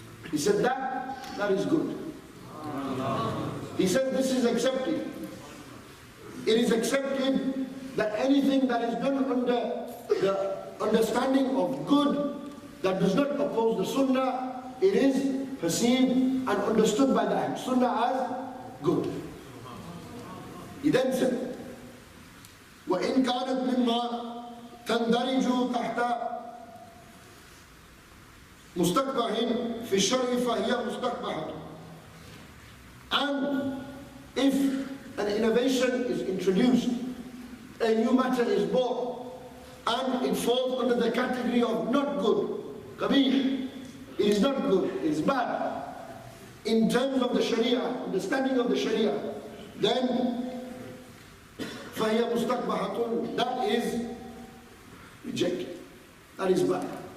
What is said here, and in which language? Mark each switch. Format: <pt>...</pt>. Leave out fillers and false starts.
<en>He said that is good. He said this is accepted. It is accepted that anything that is done under the understanding of good, that does not oppose the sunnah, it is perceived and understood by the sunnah as good. He then said,</en> <ar>وَإِنْ كَانَتْ مِمَّا تَنْدَرِجُ تَحْتَ مُسْتَقْبَحٍ فِي الشَّرْعِ فَهِيَ مُسْتَقْبَحَةٌ.</ar> <en>And if an innovation is introduced, a new matter is brought, and it falls under the category of not good, kabih, it is not good, it is bad, in terms of the Sharia, understanding of the Sharia, then</en> <ar>فَهِيَ مُسْتَقْبَحَةٌ,</ar> <en>that is rejected, that is bad.</en>